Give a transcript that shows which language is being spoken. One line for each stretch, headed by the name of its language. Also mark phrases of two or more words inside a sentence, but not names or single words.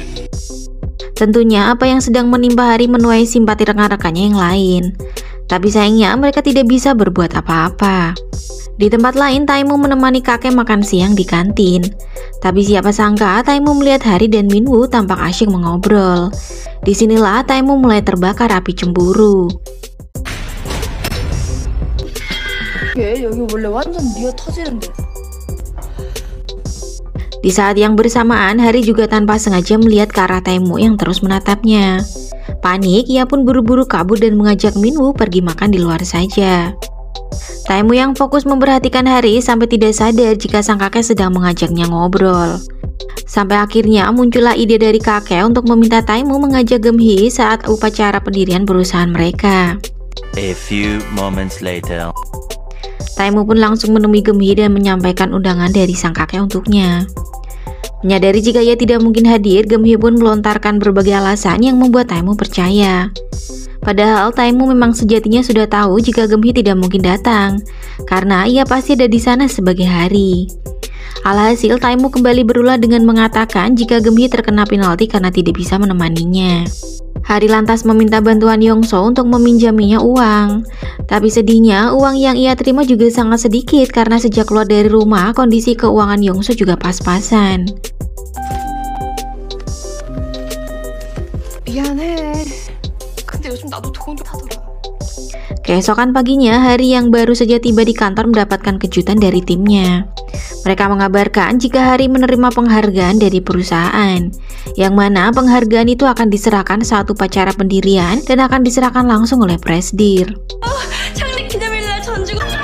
Indonesian: Tentunya apa yang sedang menimpa Hari menuai simpati rekan-rekannya yang lain. Tapi sayangnya mereka tidak bisa berbuat apa-apa. Di tempat lain, Taemu menemani kakek makan siang di kantin. Tapi siapa sangka Taemu melihat Hari dan Minwoo tampak asyik mengobrol. Disinilah Taemu mulai terbakar api cemburu.
Korean: 여기 원래 완전 미어 터지는데.
Indonesian: Di saat yang bersamaan, Hari juga tanpa sengaja melihat ke arah Taemu yang terus menatapnya. Panik, ia pun buru-buru kabur dan mengajak Minwoo pergi makan di luar saja. Taemu yang fokus memperhatikan Hari sampai tidak sadar jika sang kakek sedang mengajaknya ngobrol. Sampai akhirnya muncullah ide dari kakek untuk meminta Taemu mengajak Geumhye saat upacara pendirian perusahaan mereka.
English: A few moments later.
Indonesian: Taemu pun langsung menemui Geumhye dan menyampaikan undangan dari sang kakek untuknya. Menyadari jika ia tidak mungkin hadir, Geumhye pun melontarkan berbagai alasan yang membuat Taemu percaya. Padahal Taemu memang sejatinya sudah tahu jika Geumhye tidak mungkin datang, karena ia pasti ada di sana sebagai Hari. Alhasil, Taemu kembali berulah dengan mengatakan jika Geumhye terkena penalti karena tidak bisa menemaninya. Hari lantas meminta bantuan Yongso untuk meminjaminya uang. Tapi sedihnya, uang yang ia terima juga sangat sedikit karena sejak keluar dari rumah, kondisi keuangan Yongso juga pas-pasan.
Korean: 미안해. 근데 요즘 나도 돈 좀 타더라.
Indonesian: Keesokan paginya, Hari yang baru saja tiba di kantor mendapatkan kejutan dari timnya. Mereka mengabarkan jika Hari menerima penghargaan dari perusahaan, yang mana penghargaan itu akan diserahkan saat upacara pendirian dan akan diserahkan langsung oleh Presdir.
Korean: 창립 기념일날 전주고.